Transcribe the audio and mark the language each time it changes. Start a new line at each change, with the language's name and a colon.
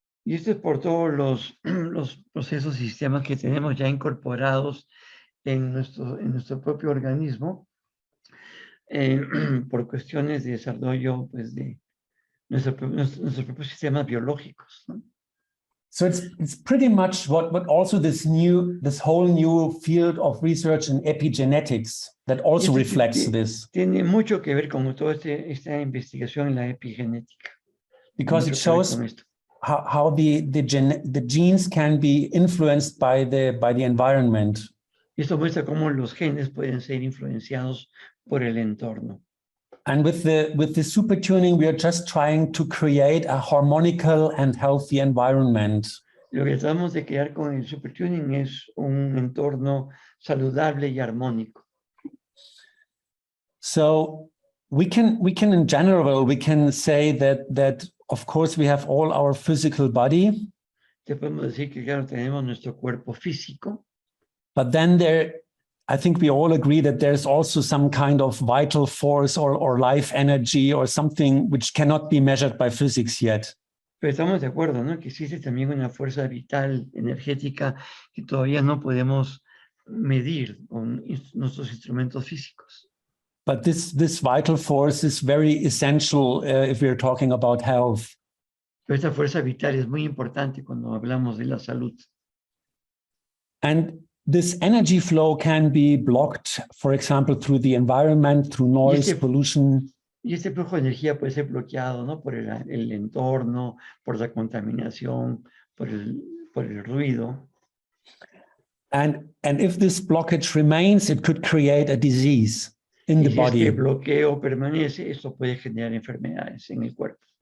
Spanish: Y esto es por todos los procesos y sistemas que tenemos ya incorporados en nuestro propio organismo por cuestiones de desarrollo pues, de nuestros propios sistemas biológicos, ¿no?
English: So it's pretty much what also this whole new field of research in epigenetics that also reflects this.
Spanish: Tiene mucho que ver con toda esta investigación en la epigenética.
English: Because it shows how the genes can be influenced by the environment.
Spanish: Esto muestra cómo los genes pueden ser influenciados por el entorno.
English: And with the SuperTuning, we are just trying to create a harmonical and healthy environment.
Spanish: Lo que tratamos de crear con el SuperTuning es un entorno saludable y armónico.
English: So we can in general, we can say that of course we have all our physical body.
Spanish: Te podemos decir que claro, tenemos nuestro cuerpo físico.
English: But then I think we all agree that there's also some kind of vital force or life energy or something which cannot be measured by physics yet.
Spanish: Pero estamos de acuerdo, ¿no? Que existe también una fuerza vital, energética, que todavía no podemos medir con nuestros instrumentos físicos.
English: But this vital force is very essential if we're talking about health.
Spanish: Pero esta fuerza vital es muy importante cuando hablamos de la salud.
English: And this energy flow can be blocked, for example, through the environment, through noise, pollution.
Spanish: Y este flujo de energía puede ser bloqueado, ¿no? Por el entorno, por la contaminación, por el ruido.
English: And if this blockage remains, it could create a disease in the body.
Spanish: Si este bloqueo permanece, esto puede generar enfermedades en el cuerpo.